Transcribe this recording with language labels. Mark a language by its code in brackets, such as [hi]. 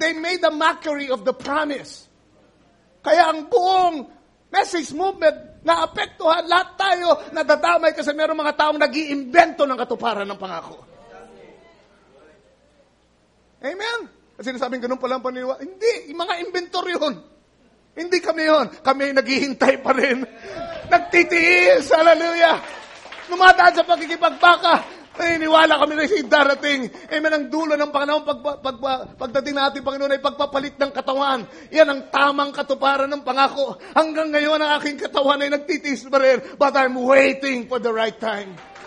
[en] They made a mockery of the promise. [tl] Kaya ang buong message movement na apektuhan, lahat tayo nadadamay kasi meron mga taong nag-iimbento ng katuparan ng pangako. Amen? Kasi sinasabing ganun pala ang paniniwala. Hindi, yung mga inventor yun. Hindi kami yun. Kami naghihintay pa rin. Nagtitiis, hallelujah. Lumadaan sa pagkikipagbaka. Naniniwala kami na siya darating. Amen, ang dulo ng panahon pagdating natin, Panginoon, ay pagpapalit ng katawan. Yan ang tamang katuparan ng pangako. Hanggang ngayon, ang aking katawan ay nagtitiis pa rin. [en] But I'm waiting for the right time.